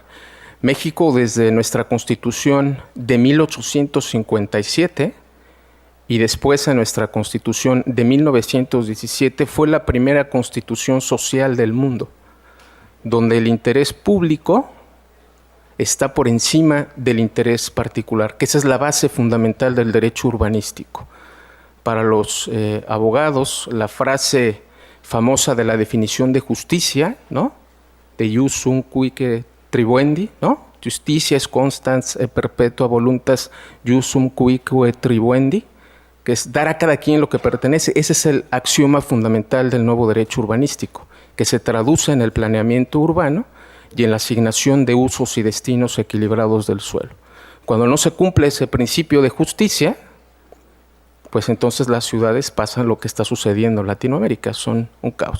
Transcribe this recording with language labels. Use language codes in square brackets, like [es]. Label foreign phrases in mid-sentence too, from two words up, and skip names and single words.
[es] México, desde nuestra Constitución de 1857 y después en nuestra Constitución de 1917, fue la primera constitución social del mundo, donde el interés público está por encima del interés particular, que esa es la base fundamental del derecho urbanístico. Para los abogados, la frase famosa de la definición de justicia, ¿no?, de [la] jus sunt cuique tribuendi, [es] ¿no?, justicia es [la] constans et perpetua voluntas jus sunt cuique tribuendi, [es] que es dar a cada quien lo que pertenece. Ese es el axioma fundamental del nuevo derecho urbanístico, que se traduce en el planeamiento urbano y en la asignación de usos y destinos equilibrados del suelo. Cuando no se cumple ese principio de justicia, pues entonces las ciudades pasan lo que está sucediendo en Latinoamérica, son un caos.